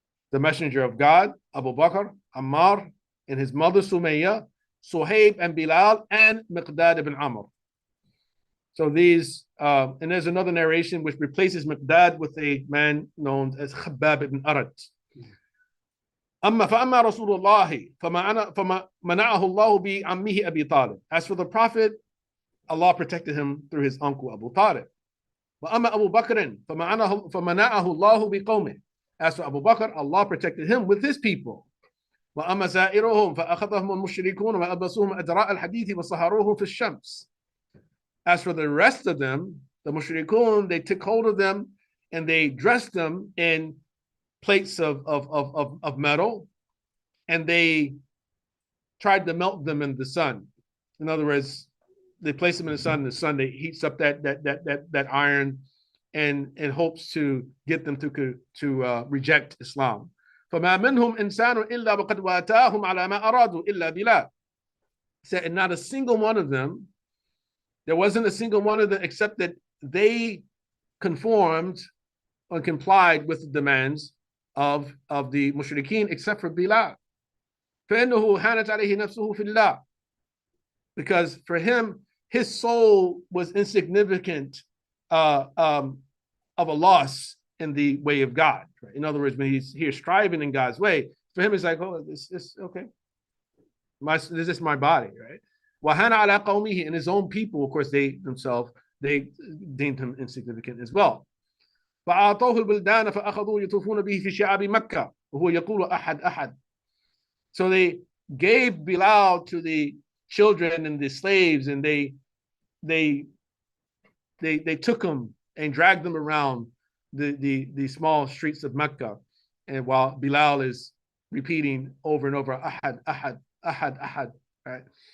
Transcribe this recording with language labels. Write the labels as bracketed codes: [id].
[en] The Messenger of God, Abu Bakr, Ammar, and his mother Sumayya, Suhaib and Bilal, and Miqdad ibn Amr. So these, and there's another narration which replaces Miqdad with a man known as Khabbab ibn Arat. [ar] فأما رسول الله فمنعه الله بعمه أبي طالب. [en] As for the Prophet, Allah protected him through his uncle Abu Talib. [ar] وأما أبو بكر فمنعه الله بقومه. [en] As for Abu Bakr, Allah protected him with his people. [ar] وأما زائرهم فأخذهم المشركون وألبسوهم أدراء الحديث وصهروهم في الشمس. [en] As for the rest of them, the mushrikun, they took hold of them and they dressed them in plates of metal, and they tried to melt them in the sun. In other words, they place them in the sun they heats up that iron and hopes to get them to reject Islam. [ar] فما منهم إنسان إلا وقد واتاهم على ما أرادوا إلا بلال. [en] Said, and not a single one of them, there wasn't a single one of them except that they conformed or complied with the demands of the mushrikeen, except for Bilal. [ar] فإنه هانت عليه نفسه في الله. [en] Because for him, his soul was insignificant of a loss in the way of God. Right? In other words, when he's here striving in God's way, for him it's like, oh, this okay. This is my body, right? [ar] وَهَانَ عَلَىٰ قَوْمِهِ, [en] and his own people, of course, they themselves, they deemed him insignificant as well. [ar] فأعطوه البلدان فأخذوا يطوفون به في شعاب مكة وهو يقول أحد أحد. [en] So they gave Bilal to the children and the slaves, and they took him and dragged them around the small streets of Mecca, and while Bilal is repeating over and over Ahad, Ahad, Ahad, Ahad, right?